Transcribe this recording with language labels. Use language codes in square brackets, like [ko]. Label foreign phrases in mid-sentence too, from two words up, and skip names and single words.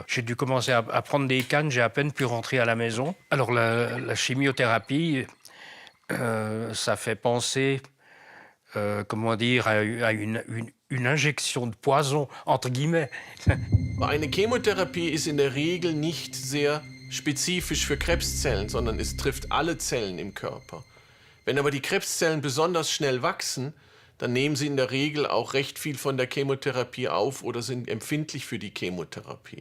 [fr] J'ai dû commencer à prendre des cannes, j'ai à peine pu rentrer à la maison. Alors la chimiothérapie, ça fait penser, comment dire, à une injection de poison, entre guillemets. [de] Eine Chemotherapie ist in der Regel nicht sehr spezifisch für Krebszellen, sondern es trifft alle Zellen im Körper. Wenn aber die Krebszellen besonders schnell wachsen, dann nehmen sie in der Regel auch recht viel von der Chemotherapie auf oder sind empfindlich für die Chemotherapie.